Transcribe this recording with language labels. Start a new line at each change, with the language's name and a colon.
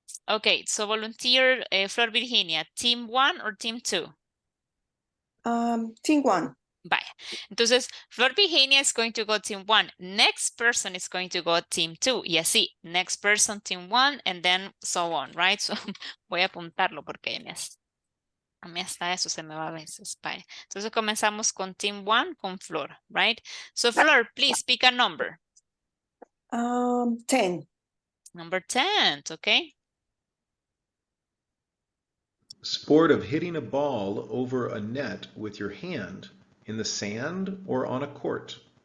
English: Okay, so volunteer, Flor Virginia, team 1 or team 2? Team 1.
Spanish: Vaya. Entonces,
English: Flor Virginia is going to go team 1. Next person is going to go team 2.
Spanish: Y así,
English: next person team 1 and then so on, right?
Spanish: So, voy a apuntarlo porque a mí hasta eso se me va a veces. Vaya. Entonces, comenzamos con
English: team 1 con Flor, right? So, Flor, please pick a number. 10. Number 10, okay? Sport of hitting a ball over a net with your hand in the sand or on a court.